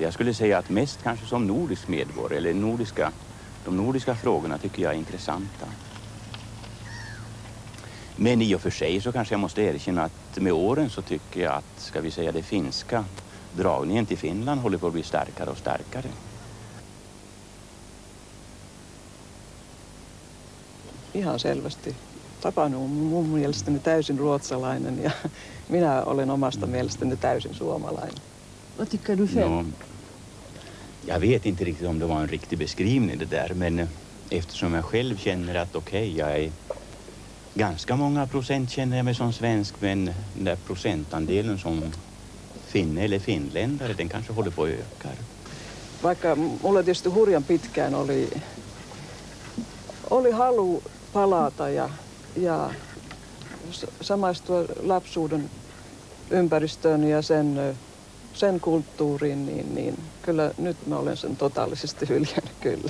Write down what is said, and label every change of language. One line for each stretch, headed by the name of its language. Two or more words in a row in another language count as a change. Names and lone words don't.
Swedish: Jag skulle säga att mest kanske som nordisk medborgare eller de nordiska frågorna tycker jag är intressanta. Men i och för sig så kanske jag måste erkänna att med åren så tycker jag att, ska vi säga det finska, dragningen till Finland håller på att bli starkare och starkare.
Finnish: Ihan selvästi. Tapani on mun mielestäni täysin ruotsalainen ja minä olen omasta mielestäni täysin suomalainen.
Swedish: Vad tycker du själv? Ja, jag vet inte riktigt om det var en riktig beskrivning det där, men eftersom jag själv känner att okej, jag är ganska många procent känner jag mig som svensk, men den där procentandelen som finne eller finländare, den kanske håller på att öka.
Finnish: Vaikka mulla tietysti hurjan pitkään oli halu palata ja samaistua lapsuuden ympäristöön ja sen kulttuuriin, niin kyllä nyt mä olen sen totaalisesti hyljännyt kyllä.